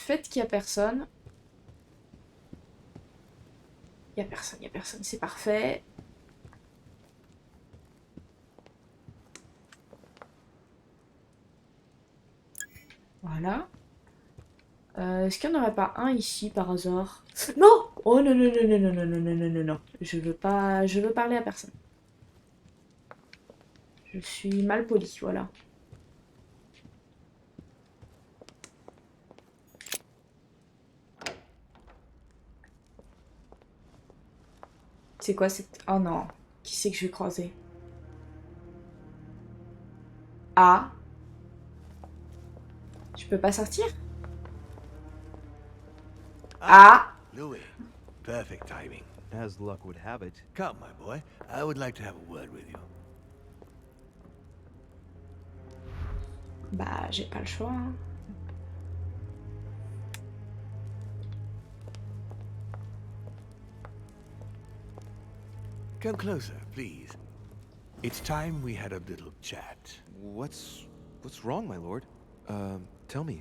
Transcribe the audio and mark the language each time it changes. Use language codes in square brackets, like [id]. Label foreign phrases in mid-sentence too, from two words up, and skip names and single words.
[fr] Faites qu'il n'y a personne. Il n'y a personne, c'est parfait. Voilà. Est-ce qu'il n'y en aurait pas un ici par hasard? Non! Oh non, non, non, non, non, non, non, non, non, non, non. Je veux parler à personne. Je suis mal poli, voilà. C'est quoi cette... Oh non. Qui c'est que je vais croiser? Ah. Je peux pas sortir? Ah. [en] Louis, perfect timing. As luck would have it. Come, my boy. I would like to have a word with you. [fr] Bah, j'ai pas le choix. Hein. [en] Come closer, please. It's time we had a little chat. What's wrong, my lord? Tell me.